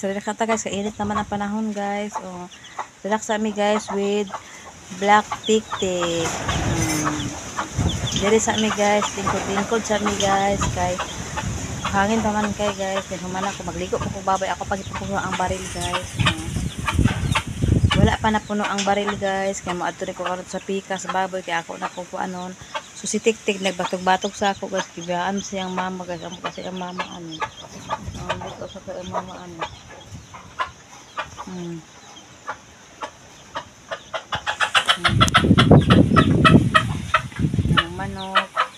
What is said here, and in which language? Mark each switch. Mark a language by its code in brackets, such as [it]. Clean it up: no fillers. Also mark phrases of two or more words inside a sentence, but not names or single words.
[ceb] Relax ta guys, kainit naman ang panahon guys. Oh, relax sa mi guys [en] with black [ceb] tik-tik. Diri sa mi guys, tingkod sa mi guys kay hangin naman kay guys. Then human ako magligo ko babay ako pag ipuno ang baril guys. Wala pa na puno ang baril guys, kay moadto ni ko karon sa pika sa baboy kay ako na ko anon. So si Tik-Tik nagbatog-batog sa ako guys, kibiyaan siyang mama guys, amo kasi ang mama ano. Dito sa kay mama ano. Ang manok.